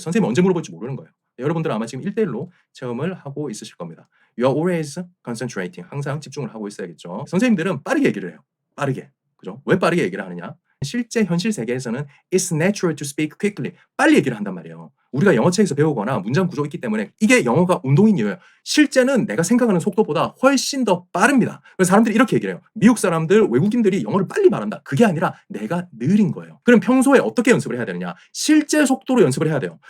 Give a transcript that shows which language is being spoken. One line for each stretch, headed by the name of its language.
Korean: 선생님이 언제 물어볼지 모르는 거예요. 여러분들은 아마 지금 1대1로 체험을 하고 있으실 겁니다.
English: You are always concentrating.
Korean: 항상 집중을 하고 있어야겠죠. 선생님들은 빠르게 얘기를 해요. 빠르게. 그죠? 왜 빠르게 얘기를 하느냐? 실제 현실 세계에서는
English: it's natural to speak quickly.
Korean: 빨리 얘기를 한단 말이에요. 우리가 영어책에서 배우거나 문장 구조가 있기 때문에 이게 영어가 운동인 이유예요. 실제는 내가 생각하는 속도보다 훨씬 더 빠릅니다. 그래서 사람들이 이렇게 얘기를 해요. 미국 사람들, 외국인들이 영어를 빨리 말한다. 그게 아니라 내가 느린 거예요. 그럼 평소에 어떻게 연습을 해야 되느냐? 실제 속도로 연습을 해야 돼요.